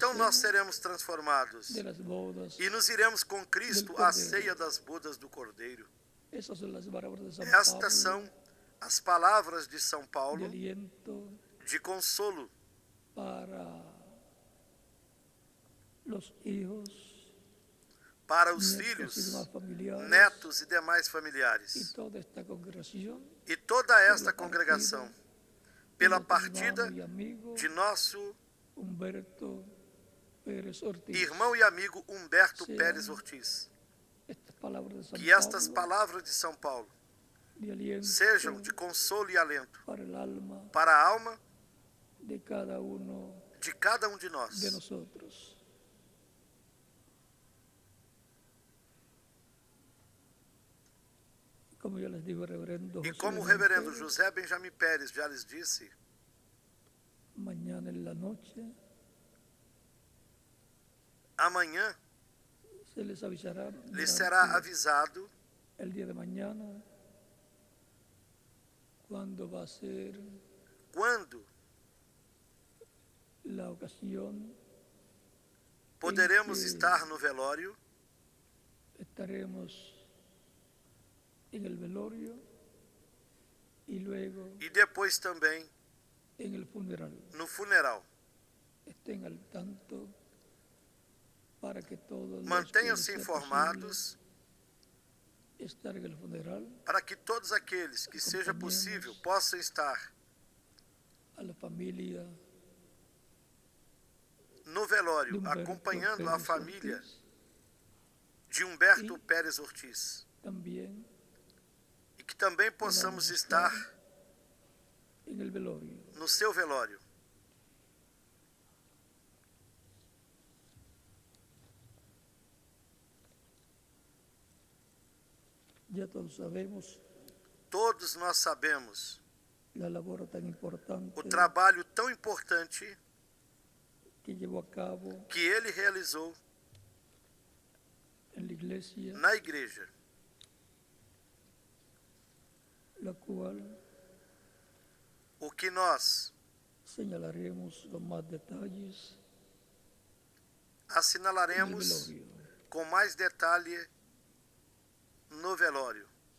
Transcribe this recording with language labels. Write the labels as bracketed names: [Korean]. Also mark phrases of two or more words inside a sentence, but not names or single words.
[Portuguese] então nós cena seremos transformados [Spanish] de las bodas. [Portuguese] e nos iremos com Cristo à ceia das bodas do Cordeiro. [Spanish] Esas son las palabras de San Estas Pablo, [Portuguese] são as palavras de São de Paulo [Spanish] aliento [Portuguese] de consolo [Spanish] para los hijos, [Portuguese] para os [Spanish] nietos y [Portuguese] filhos, [Spanish] demás familiares [Portuguese] netos e demais [Spanish] y [Portuguese] familiares. [Spanish] toda esta congregación, [Portuguese] E toda esta pela congregação, partida pela [Spanish] de nuestro [Portuguese] partida [Spanish] hermano y amigo [Portuguese] de nosso [Spanish] Humberto Pérez Ortiz. [Portuguese] irmão e amigo Humberto [Spanish] Sean [Portuguese] Pérez Ortiz. [Spanish] Estas palabras de San [Portuguese] Que estas [Spanish] Pablo, [Portuguese] palavras de São Paulo [Spanish] de aliento [Portuguese] sejam de consolo e alento [Spanish] para el alma [Portuguese] para a alma [Spanish] de cada uno [Portuguese] de cada um de nós. [Spanish] de nosotros. Como yo les digo, reverendo [Portuguese] E [Spanish] José [Portuguese] como o [Spanish] Benjamín [Portuguese] reverendo [Spanish] Pérez, [Portuguese] José Benjamin Pérez já lhes disse, [Spanish] mañana en la noche [Portuguese] amanhã [Spanish] se les avisará [Portuguese] lhes será [Spanish] durante [Portuguese] avisado [Spanish] el día de mañana cuándo va a ser [Portuguese] quando [Spanish] la ocasión [Portuguese] poderemos [Spanish] que [Portuguese] estar no velório, [Spanish] estaremos en el velorio y luego [Portuguese] e depois também [Spanish] en el funeral. [Portuguese] no funeral. [Spanish] Estén al tanto para que todos los que [Portuguese] Mantenham-se [Spanish] les sea [Portuguese] informados [Spanish] posible estar en el funeral, [Portuguese] para que todos aqueles que seja possível possam estar [Spanish] a la familia [Portuguese] no [Spanish] de [Portuguese] velório, [Spanish] Humberto [Portuguese] acompanhando a [Spanish] Pérez [Portuguese] família [Spanish] Ortiz, [Portuguese] de Humberto E- Pérez Ortiz. [Spanish] también [Portuguese] E que também possamos estar [Spanish] en el velorio. [Portuguese] no seu velório. [Spanish] Ya todos sabemos [Portuguese] Todos nós sabemos [Spanish] la labor tan importante [Portuguese] o trabalho tão importante [Spanish] que llevó a cabo [Portuguese] que ele realizou [Spanish] en la iglesia, [Portuguese] na igreja, [Spanish] la cual [Portuguese] o que nós [Spanish] señalaremos con más detalles en el [Portuguese] assinalaremos [Spanish] velorio. [Portuguese] com mais detalhe no velório.